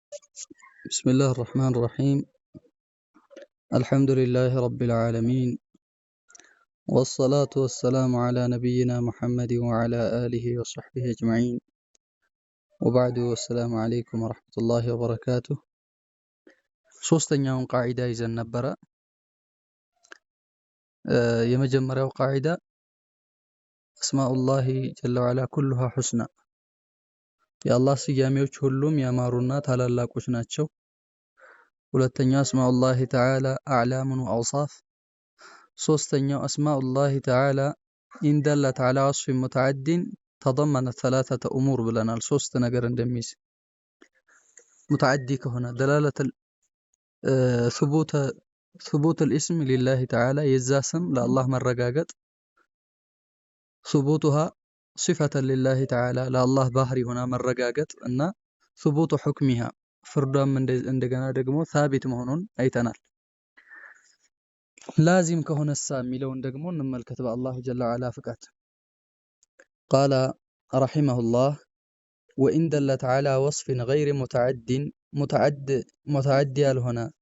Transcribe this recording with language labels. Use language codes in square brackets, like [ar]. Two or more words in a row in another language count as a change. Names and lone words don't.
[ar] بسم الله الرحمن الرحيم. الحمد لله رب العالمين، والصلاة والسلام على نبينا محمد وعلى آله وصحبه أجمعين، وبعد والسلام عليكم ورحمة الله وبركاته. [am] ሶስተኛውን ቃዒዳ ይዘን ነበረ። የመጀመሪያው ቃዒዳ [ar] أسماء الله جل وعلا كلها حسنى፣ [am] የአላህ ስያሜዎች ሁሉም ያማሩና ታላላቆች ናቸው። ሁለተኛው [ar] أسماء الله تعالى أعلام وأوصاف። [am] ሶስተኛው [ar] أسماء الله تعالى إن دلت على وصف متعد تضمنت ثلاثة أمور [am] ብለናል። ሶስት ነገር እንደሚይዝ ሙተዓዲ ከሆነ ደላለተ [ar] ثبوت الاسم لله تعالى [am] የዛ ስም ለአላህ መረጋገጥ፣ [ar] ثبوتها صفة لله تعالى [am] ለአላህ ባህሪ ሆና መረጋገጥ እና [ar] ثبوت حكمها [am] ፍርዷም እንደገና ደግሞ ثابت መሆኑን አይተናል። ላዚም ከሆነሳ የሚለውን ደግሞ እንመልከት በአላህ [ar] جل وعلا [am] ፍቃድ። [ar] قال رحمه الله وإن دلت على وصف غير متعد [am] ሙተዓዲ ያልሆነ